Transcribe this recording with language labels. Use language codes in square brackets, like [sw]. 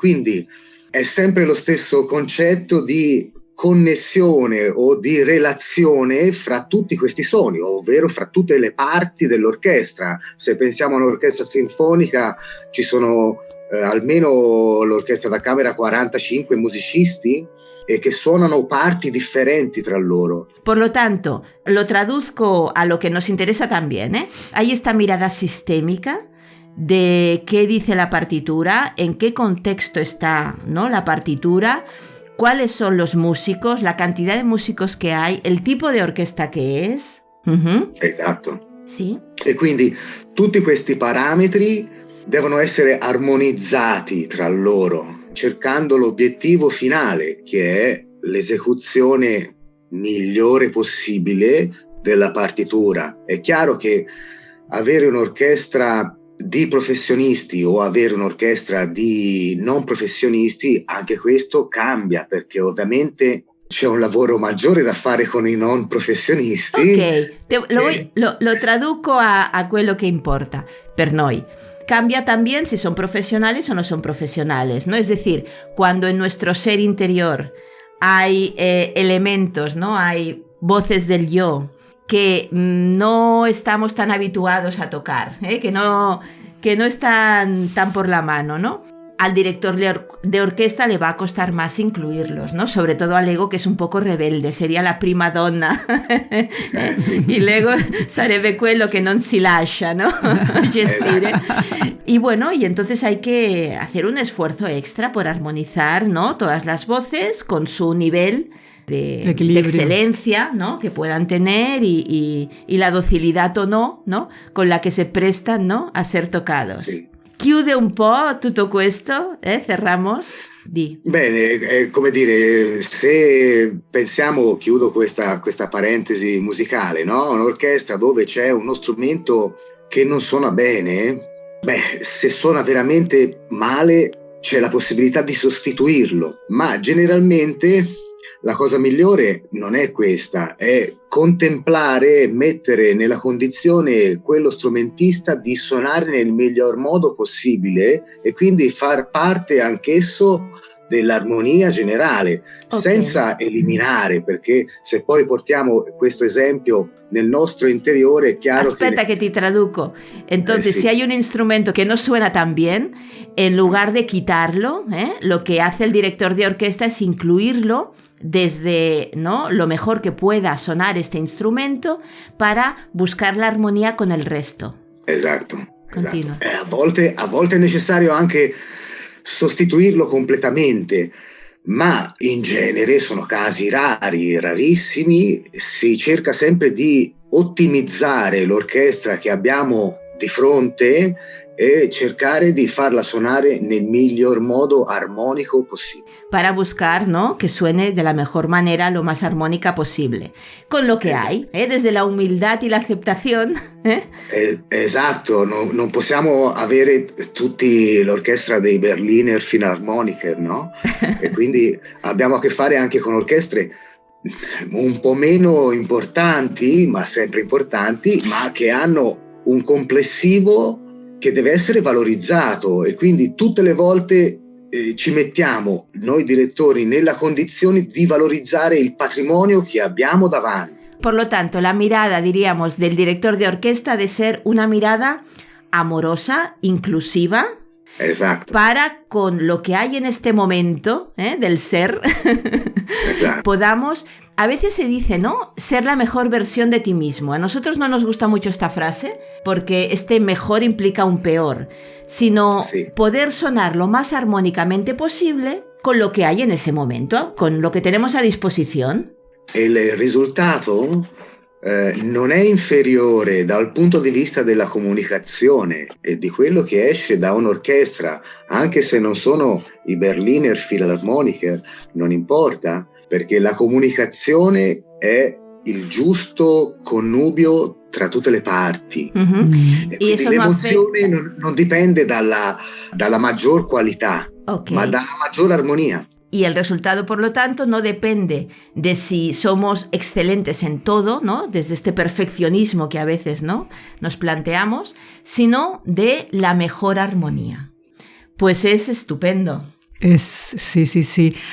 [it] Quindi è sempre lo stesso concetto di connessione o di relazione fra tutti questi suoni, ovvero fra tutte le parti dell'orchestra. Se pensiamo a un'orchestra sinfonica, ci sono almeno l'orchestra da camera 45 musicisti e che suonano parti differenti tra loro. [es] Por lo tanto, lo traduzco a lo que nos interesa también, Hay esta mirada sistémica de qué dice la partitura, en qué contexto está, ¿no?, la partitura, cuáles son los músicos, la cantidad de músicos que hay, el tipo de orquesta che es. [it] Esatto. Sì. E quindi tutti questi parametri devono essere armonizzati tra loro, cercando l'obiettivo finale, che è l'esecuzione migliore possibile della partitura. È chiaro che avere un'orchestra di professionisti o avere un'orchestra di non professionisti, anche questo cambia, perché ovviamente c'è un lavoro maggiore da fare con i non professionisti. Ok, lo traduco a quello che importa per noi. [es] Cambia también si son profesionales o no son profesionales, ¿no? Es decir, cuando en nuestro ser interior hay elementos, ¿no?, hay voces del yo que no estamos tan habituados a tocar, que no están tan por la mano, ¿no? Al director de orquesta le va a costar más incluirlos, ¿no? Sobre todo al ego, que es un poco rebelde, sería la prima donna. Y [it] l'ego sarebbe quello che non si lascia, ¿no?, gestire. [es] Y bueno, y entonces hay que hacer un esfuerzo extra por armonizar, ¿no?, todas las voces con su nivel de excelencia, ¿no?, que puedan tener y la docilidad o no, ¿no?, con la que se prestan, ¿no?, a ser tocados. Sí. [it] Chiude un po' tutto questo, [es] cerramos. [it] Di. Bene, come dire, se pensiamo, chiudo questa parentesi musicale, no? Un'orchestra dove c'è uno strumento che non suona bene, se suona veramente male c'è la possibilità di sostituirlo, ma generalmente la cosa migliore non è questa, è contemplare e mettere nella condizione quello strumentista di suonare nel miglior modo possibile e quindi far parte anch'esso dell'armonia generale, senza eliminare, perché se poi portiamo questo esempio nel nostro interiore è chiaro. Aspetta [es] que te traduzco. Entonces, sí. Si hay un instrumento que no suena tan bien, en lugar de quitarlo, lo que hace el director de orquesta es incluirlo desde, ¿no?, lo mejor que pueda sonar este instrumento para buscar la armonía con el resto. [it] Esatto. Continua. A volte è necessario anche sostituirlo completamente, ma in genere sono casi rari, rarissimi. Si cerca sempre di ottimizzare l'orchestra che abbiamo di fronte e cercare di farla suonare nel miglior modo [es] armónico posible. Para buscar, ¿no?, que suene de la mejor manera, lo más armónica posible, con lo que hay, desde la humildad y la aceptación. [it] Esatto, non possiamo avere tutti l'orchestra dei Berliner Philharmoniker, no? E quindi abbiamo a che fare anche con orchestre un po' meno importanti, ma sempre importanti, ma che hanno un complessivo che deve essere valorizzato, e quindi tutte le volte ci mettiamo noi direttori nella condizione di valorizzare il patrimonio che abbiamo davanti. [es] Por lo tanto, la mirada, diríamos, del director de orquesta de ser una mirada amorosa, inclusiva, Exacto. Para con lo que hay en este momento del ser, podamos, a veces se dice, ¿no?, ser la mejor versión de ti mismo. A nosotros no nos gusta mucho esta frase porque este mejor implica un peor, sino poder sonar lo más armónicamente posible con lo que hay en ese momento, con lo que tenemos a disposición. [it] Il risultato non è inferiore dal punto di vista della comunicazione e di quello che esce da un'orchestra, anche se non sono i Berliner Philharmoniker, non importa, perché la comunicazione è il giusto connubio tra tutte le parti. E quindi l'emozione non dipende dalla maggior qualità, ma dalla maggior armonia. [es] Y el resultado, por lo tanto, no depende de si somos excelentes en todo, ¿no?, desde este perfeccionismo que a veces, ¿no?, nos planteamos, sino de la mejor armonía. Pues es estupendo. Sí.